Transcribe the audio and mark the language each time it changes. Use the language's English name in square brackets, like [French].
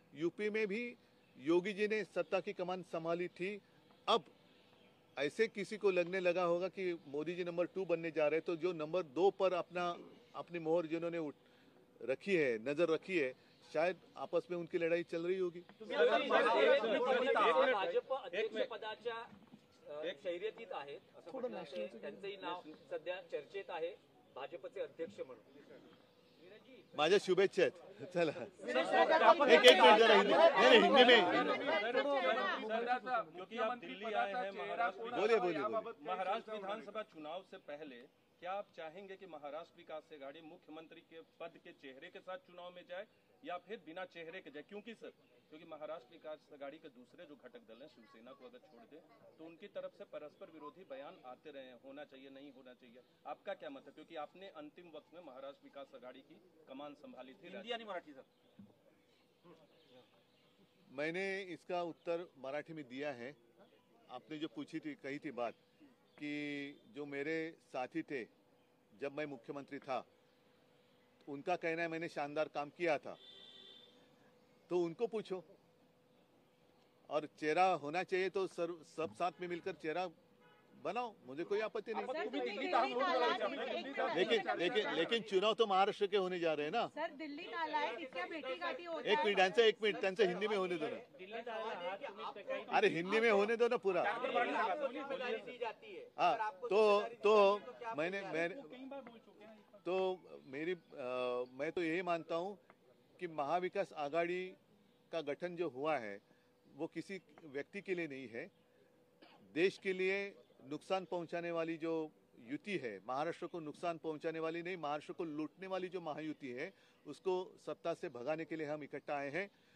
[Hindi] UP में भी योगी जी ने सत्ता की कमान संभाली थी. अब ऐसे किसी को लगने लगा होगा कि मोदी जी नंबर 2 बनने जा रहे हैं, तो जो नंबर 2 पर अपनी मोहर जिन्होंने रखी है, नजर रखी है, शायद आपस में उनकी लड़ाई चल रही होगी. [Marathi] भाजप अध्यक्षपदाच्या शर्यतीत आहेत असं म्हटलं जातंय. त्यांचंही नाव सध्या चर्चेत आहे भाजपचे अध्यक्ष म्हणून. माझ्या शुभेच्छा आहेत. चला एक मिनिट जरा [Hindi] हिंदी में क्योंकि आप दिल्ली आए हैं महाराष्ट्र बोलिए. महाराष्ट्र विधानसभा चुनाव से पहले क्या आप चाहेंगे कि महाराष्ट्र विकास आघाड़ी मुख्यमंत्री के पद के चेहरे के साथ चुनाव में जाए या फिर बिना चेहरे के जाए? क्योंकि महाराष्ट्र विकास आघाड़ी के दूसरे जो घटक दल हैं, शिवसेना को अगर छोड़ दे तो उनकी तरफ से परस्पर विरोधी बयान आते रहे हैं, होना चाहिए नहीं होना चाहिए. आपका क्या मत है, क्योंकि आपने अंतिम वक्त में महाराष्ट्र विकास आघाड़ी की कमान संभाली थी? [Marathi] हिंदी आणि मराठी सर. [Hindi] मैंने इसका उत्तर मराठी में दिया है. आपने जो कही थी बात कि जो मेरे साथी थे जब मैं मुख्यमंत्री था, उनका कहना है मैंने शानदार काम किया था, तो उनको पूछो. और चेहरा होना चाहिए तो सब साथ में मिलकर चेहरा बनाओ, मुझे कोई आपत्ति नहीं. लेकिन चुनाव तो महाराष्ट्र के होने जा रहे हैं ना. [Marathi] सर दिल्ली नालायक इतक्या भेटीगाठी होत एक मिनिट त्यांचं [Hindi] हिंदी में होने दो ना. अरे हिंदी में होने दो ना पूरा. हाँ तो मैं तो यही मानता हूँ कि महाविकास आघाड़ी का गठन जो हुआ है वो किसी व्यक्ति के लिए नहीं है, देश के लिए नुकसान पहुंचाने वाली जो युति है, महाराष्ट्र को नुकसान पहुंचाने वाली नहीं, महाराष्ट्र को लूटने वाली जो महायुति है, उसको सत्ता से भगाने के लिए हम इकट्ठा आए हैं.